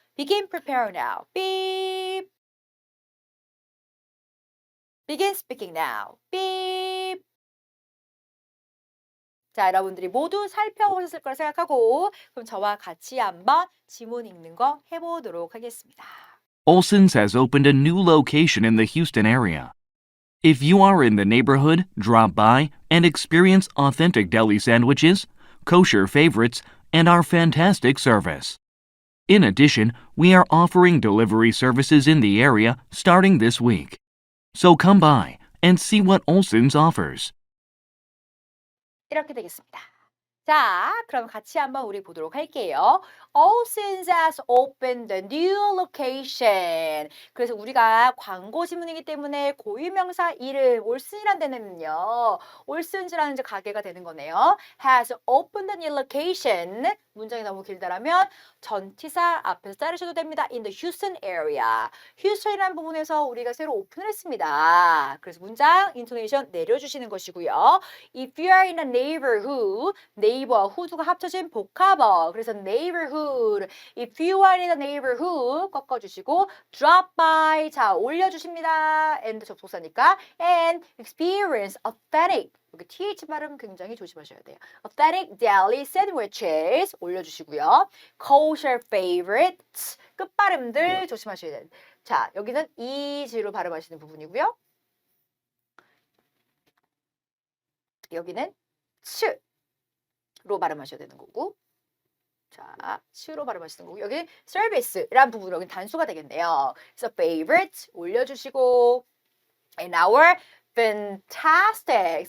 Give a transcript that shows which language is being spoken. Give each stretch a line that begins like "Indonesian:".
English: Begin, prepare now. Beep. Begin speaking now. Beep.
Korean: 자, 여러분들이 모두 살펴보셨을 거라 생각하고 그럼 저와 같이 한번 지문 읽는 거 해보도록 하겠습니다.
English: Olson's has opened a new location in the Houston area. If you are in the neighborhood, drop by and experience authentic deli sandwiches, kosher favorites, and our fantastic service. In addition, we are offering delivery services in the area starting this week. So come by and see what Olson's offers.
Korean: 이렇게 되겠습니다. 자, 그럼 같이 한번 우리 보도록 할게요.
English: Olson's has opened a new location.
Korean: 그래서 우리가 광고 지문이기 때문에 고유명사 이름 올슨이란 데는요. 올슨즈라는 이제 가게가 되는 거네요.
English: has opened a new location.
Korean: 문장이 너무 길다라면 전치사 앞에서 자르셔도 됩니다.
English: In the Houston area.
Korean: 휴스턴이라는 부분에서 우리가 새로 오픈을 했습니다. 그래서 문장 인토네이션 내려주시는 것이고요.
English: If you are in a neighborhood,
Korean: 네이버와 후두가 합쳐진 복합어. 그래서 neighborhood.
English: If you are in a neighborhood
Korean: 꺾어주시고
English: drop by.
Korean: 자, 올려주십니다.
English: and
Korean: 접속사니까
English: and experience authentic.
Korean: 여기 th 발음 굉장히 조심하셔야 돼요.
English: Authentic deli sandwiches
Korean: 올려주시고요.
English: Kosher favorites
Korean: 끝발음들 조심하셔야 돼요. 자, 여기는 is로 발음하시는 부분이고요. 여기는 츠로 발음하셔야 되는 거고. 자, 츠로 발음하시는 거고. 여기 service라는 부분 여기 단수가 되겠네요. 그래서
English: favorite
Korean: 올려주시고
English: and our fantastic.